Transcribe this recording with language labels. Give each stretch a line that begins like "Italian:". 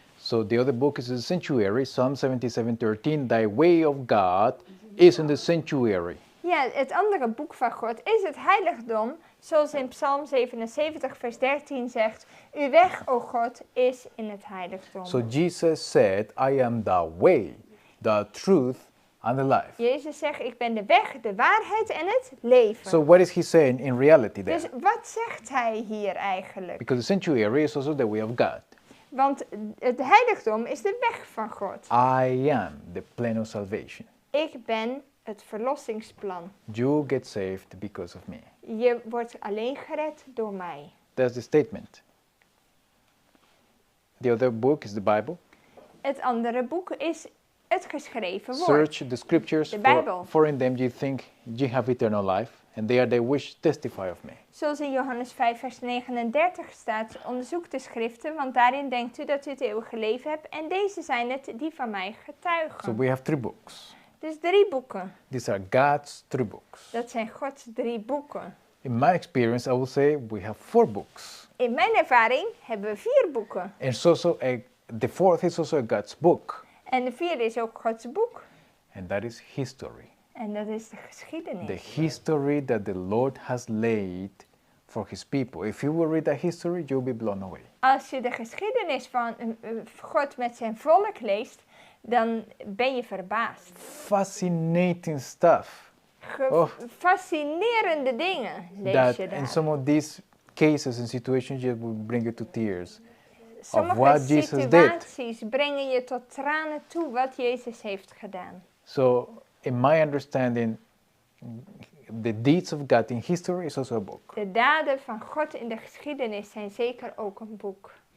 English: So the other book is the sanctuary, Psalm 77:13. Thy way of God is in the sanctuary.
Dutch: Ja, het andere boek van God is het heiligdom, zoals in Psalm 77 vers 13 zegt, uw weg, o God, is in het heiligdom.
English: So Jesus said, I am the way, the truth, and the life.
Dutch: Jezus zegt, ik ben de weg, de waarheid en het leven.
English: So what is he saying in reality there?
Dutch: Dus wat zegt hij hier eigenlijk?
English: Because the sanctuary is also the way of God.
Dutch: Want het heiligdom is de weg van God.
English: I am the plan of salvation.
Dutch: Ik ben het verlossingsplan.
English: You get saved because of me.
Dutch: Je wordt alleen gered door mij.
English: That's the statement. The other book is the Bible.
Dutch: Het andere boek is het geschreven woord.
English: Search the scriptures,
Dutch: De Bijbel.
English: for in them you think you have eternal life, and they are they which testify of me.
Dutch: Zoals in Johannes 5 vers 39 staat, onderzoek de schriften, want daarin denkt u dat u het eeuwige leven hebt en deze zijn het die van mij getuigen.
English: So we have 3 books.
Dutch: Dus 3 boeken.
English: These are God's 3 books.
Dutch: Dat zijn Gods 3 boeken.
English: In my experience, I would say we have 4 books.
Dutch: In mijn ervaring hebben we 4 boeken.
English: And it's also the 4th is also a God's book,
Dutch: En de 4e is ook Gods boek.
English: and that is history.
Dutch: En dat is de geschiedenis.
English: The history that the Lord has laid for his people. If you will read that history, you'll be blown away.
Dutch: Als je de geschiedenis van God met zijn volk leest, dan ben je verbaasd.
English: Fascinating stuff.
Dutch: Fascinerende dingen lees
English: That
Dutch: je in daar.
English: some of these cases and situations, it will bring you to tears.
Dutch: Sommige
English: what Jesus did.
Dutch: situaties brengen je tot tranen toe wat Jezus heeft gedaan.
English: So, in my understanding, the deeds of God in history is also a book.
Dutch: De daden van God in de geschiedenis zijn zeker ook een boek.